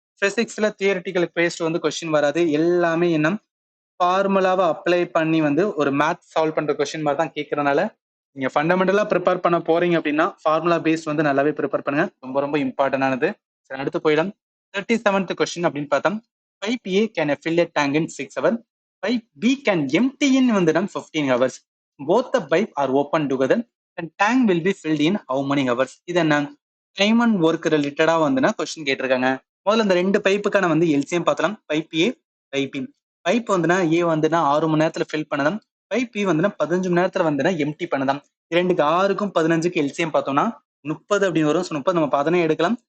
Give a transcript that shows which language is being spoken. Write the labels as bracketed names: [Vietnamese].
[Tamil] பிசிக்ஸ்ல theoretical paste வந்து question வராது. எல்லாமே என்ன ஃபார்முலாவை அப்ளை பண்ணி வந்து ஒரு மேத் சால்வ் பண்ற கொஸ்டின் மாதிரி தான் கேட்கறதுனால நீங்க ஃபண்டமெண்டலா ப்ரிப்பேர் பண்ண போறீங்க அப்படின்னா ஃபார்முலா பேஸ்ட் வந்து நல்லாவே ப்ரிப்பேர் பண்ணுங்க. ரொம்ப ரொம்ப இம்பார்ட்டன்டானது. சரி, அடுத்து போயிடலாம். 37th கொஸ்டின் அப்படின்னு பார்த்தா, [English] Pipe A can fill a tank in 6 hours. Pipe B can empty in வந்து 15 hours. Both the pipe are open together and tank will be filled in how many hours? [Tamil] இது என்ன டைம் அண்ட் ஒர்க் ரிலேட்டடா வந்துன்னா question கேட்டிருக்காங்க. முதல்ல இந்த 2 பைப்புக்கான வந்து LCM பார்த்தலாம். பைப் ஏ, பைப் பி. பைப் வந்துன்னா ஏ வந்துன்னா 6 மணி நேரத்துல ஃபில் பண்ணலாம். பைப் பி வந்துன்னா 15 மணி நேரத்துல வந்துன்னா எம்டி பண்ணலாம். 2க்கு 6க்கும் 15க்கு எல்சிஎம் பார்த்தோம்னா 30 அப்படின்னு வரும். ஸோ 30 நம்ம 15 எடுக்கலாம்.